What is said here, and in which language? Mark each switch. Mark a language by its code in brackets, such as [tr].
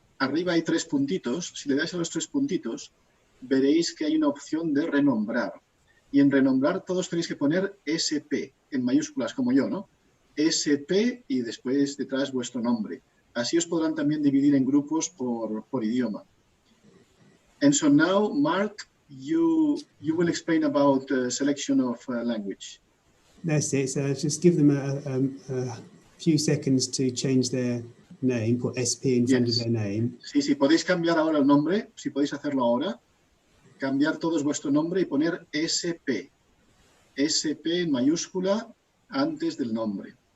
[es] Arriba hay 3 puntitos. Si le dais a los 3 puntitos, veréis que hay una opción de renombrar. Y en renombrar todos tenéis que poner SP en mayúsculas, como yo, ¿no? SP y después detrás vuestro nombre. Así os podrán también dividir en grupos por idioma. [en] And so now, Mark, you will explain about the selection of language. That's it. So just give them a few seconds to change their name, put SP in front of their name. [es] Sí, sí, podéis cambiar ahora el nombre, si podéis hacerlo ahora. Cambiar todos vuestro nombre y poner SP. SP en mayúscula antes del nombre.